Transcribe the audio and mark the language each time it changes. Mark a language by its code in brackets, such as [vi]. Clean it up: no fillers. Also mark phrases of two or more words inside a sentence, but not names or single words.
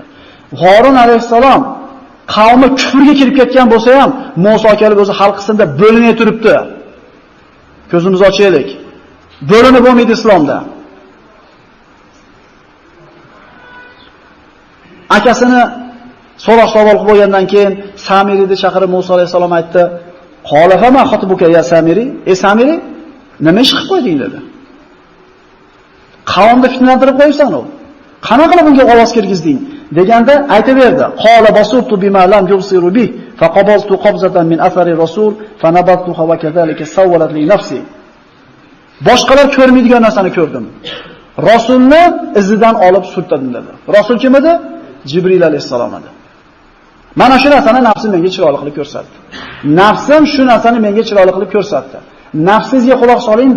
[uz] Harun alayhisalom qavmi kufrga kirib ketgan bo'lsa ham, Musa kelib o'zi xalqisida bo'linib turibdi. Ko'zimizni ochaylik. Bo'linib bo'lmaydi islomda. Akasini so'roq savol qilib bo'lgandan keyin Samiriyni chaqirib Musa alayhisalom aytdi: [ar] "قال فما خطبك يا سامري? [uz] Samiri, nima ish qilib qo'yding?" dedi. Qavmni fitnalantirib qo'ysan u. Qanaqa qilib bunga ovoz kirgizding? deganda aytaverdi. [ar] قال بصرت بما لم يبصروا به فقبضت قبضة من أثر الرسول فنبذتها وكذلك سولت لي نفسي. [uz] Boshqalar ko'rmaydigan narsani ko'rdim. Rasulni izidan olib surtdim dedi. Rasul kim edi? Jibril alayhisalom edi. Mana shu narsani nafsim menga chiroyli qilib ko'rsatdi. Nafsim shu narsani menga chiroyli qilib ko'rsatdi. Nafsizga quloq soling-da.